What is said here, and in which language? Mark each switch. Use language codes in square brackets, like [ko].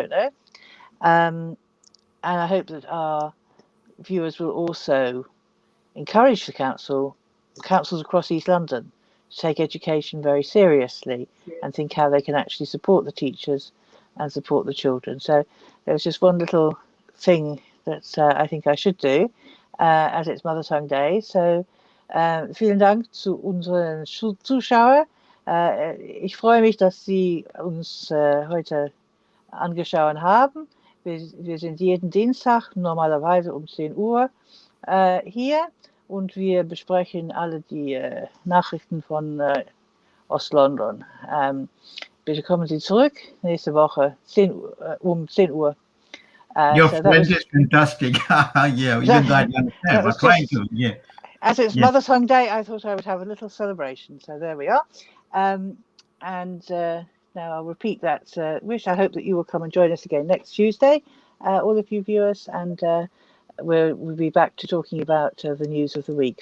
[en] I don't know. And I hope that our viewers will also encourage the councils across East London to take education very seriously and think how they can actually support the teachers and support the children. So there's just one little thing that I think I should do, as it's Mother Tongue Day. [de] So vielen Dank zu unseren Zuschauern. Ich freue mich, dass Sie uns heute angeschaut haben. Wir sind jeden Dienstag normalerweise um 10 Uhr hier, und wir besprechen alle die Nachrichten von Ost-London. Bitte kommen Sie zurück nächste Woche um 10 Uhr. [en] Your French is fantastic. Yeah, you guys understand. We're trying to. Yeah. As it's Mother Tongue Day, I thought I would have a little celebration. So there we are. And now I'll repeat that wish. I hope that you will come and join us again next Tuesday, all of you viewers, and we'll be back to talking about the news of the week.